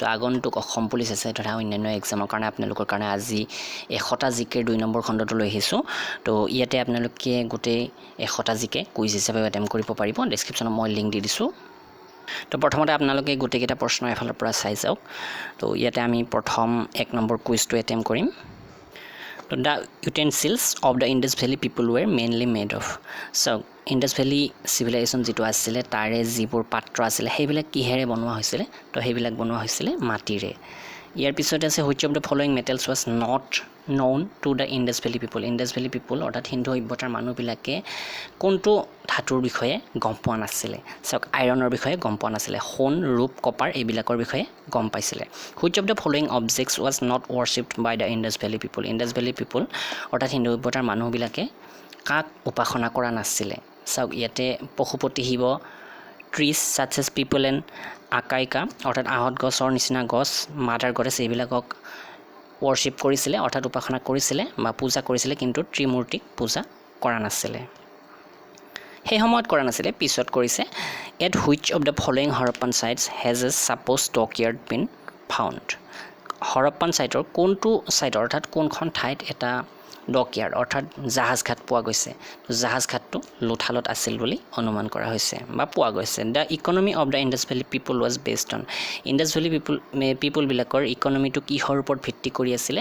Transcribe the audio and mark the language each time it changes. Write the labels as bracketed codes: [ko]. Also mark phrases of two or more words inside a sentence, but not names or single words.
[as] আগন্তুক অসম পুলিচ এছআই তথা অন্যান্য এক্সামৰ কাৰণে আপোনালোকৰ কাৰণে আজি 100টা জিকেৰ 2 নম্বৰ খণ্ডটো লৈ আহিছোঁ। তো ইয়াতে আপোনালোকে গোটেই 100টা [en] GK quiz [as] হিচাপে এটেম্প কৰিব পাৰিব। ডেছক্ৰিপশ্যনত মই লিংক দি দিছোঁ। তো প্ৰথমতে আপোনালোকে গোটেইকেইটা প্ৰশ্ন এফালৰ পৰা চাই যাওক। তো ইয়াতে আমি প্ৰথম 1 নম্বৰ কুইজটো এটেম্প কৰিম। [en] So the utensils of the Indus Valley people were mainly made of. [as] So Indus Valley civilization যেটো আছিল তাৰে যিবোৰ পাত্ৰ আছিল সেইবিলাক কিহেৰে বনোৱা হৈছিল? তো সেইবিলাক বনোৱা হৈছিল মাটিৰে। ইয়াৰ পিছতে আছে [en] which of the following metals was not known to the Indus Valley people? [as] Indus Valley people অৰ্থাৎ হিন্দু সভ্যতাৰ মানুহবিলাকে কোনটো ধাতুৰ বিষয়ে গম পোৱা নাছিল? সক আইৰণৰ বিষয়ে গম পোৱা নাছিল। সোণ, ৰূপ, কপাৰ এইবিলাকৰ বিষয়ে গম পাইছিল। [en] Which of the following objects was not worshipped by the Indus Valley people? [as] Indus Valley people অৰ্থাৎ হিন্দু সভ্যতাৰ মানুহবিলাকে কাক উপাসনা কৰা নাছিল? সক ইয়াতে পশুপতি শিৱ, [en] trees such as people and [as] আকাইকা অৰ্থাৎ আহত গছৰ নিচিনা গছ, [en] mother goddess [as] এইবিলাকক worship কৰিছিল অৰ্থাৎ উপাসনা কৰিছিল বা পূজা কৰিছিল, কিন্তু ত্ৰিমূৰ্তিক পূজা কৰা নাছিল। সেই সময়ত কৰা নাছিল, পিছত কৰিছে। [en] At which of the following Harappan sites has a supposed dockyard been found? [as] হৰপ্পান সাইটৰ কোনটো সাইট অৰ্থাৎ কোনখন ঠাইত এটা ডকয়াৰ্ড অৰ্থাৎ জাহাজ ঘাট পোৱা গৈছে? জাহাজ ঘাটটো লোথালত আছিল বুলি অনুমান কৰা হৈছে বা পোৱা গৈছে। [en] The economy of the Indus Valley people was based on. [as] ইণ্ডাছ ভেলী পিপল বিলাকৰ ইকনমিটো কিহৰ ওপৰত ভিত্তি কৰি আছিলে?